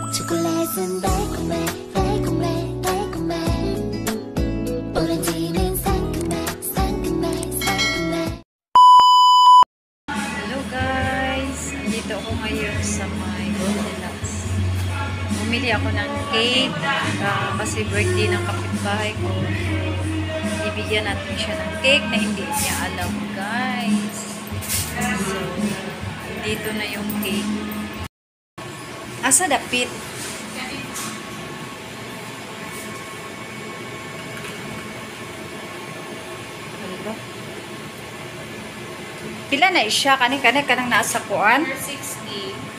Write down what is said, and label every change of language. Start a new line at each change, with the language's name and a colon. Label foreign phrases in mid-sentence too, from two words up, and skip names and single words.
Korean: 초콜릿은 달콤해 달콤해 달콤해 오렌지는 상큼해 상큼해 상큼해.
English: Hello guys!
Filipino: Andito ako ngayon sa my Goldilocks. Bumili ako ng cake kasi birthday ng kapitbahay ko. Ibigyan natin siya ng cake na hindi niya alam guys. So, dito na yung cake.
Cebuano: Asa dapit? Pila na siya? Kani-kani kanang nasa kuan? 60.